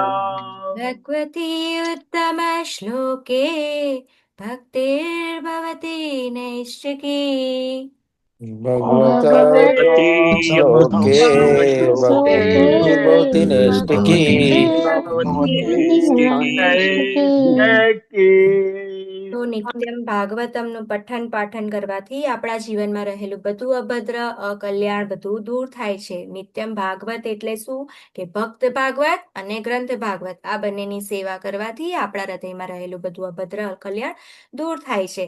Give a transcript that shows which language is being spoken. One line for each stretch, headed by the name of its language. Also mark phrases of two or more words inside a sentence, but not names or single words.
Sanskrit: भगवती उत्तमश्लोके भक्तिर्भवति नैष्टिकी भगवती श्लोके श्लोके भक्तिर्भवति नैष्टिकी भक्तिर्भवति
Gujarati: તો નિત્યમ ભાગવતમનું પઠન પાઠન કરવાથી આપણા જીવનમાં રહેલું બધું અભદ્ર અકલ્યાણ બધું દૂર થાય છે. નિત્યમ ભાગવત એટલે શું કે ભક્ત ભાગવત અને ગ્રંથ ભાગવત આ બંનેની સેવા કરવાથી આપણા હૃદયમાં રહેલું બધું અભદ્ર અકલ્યાણ દૂર થાય છે.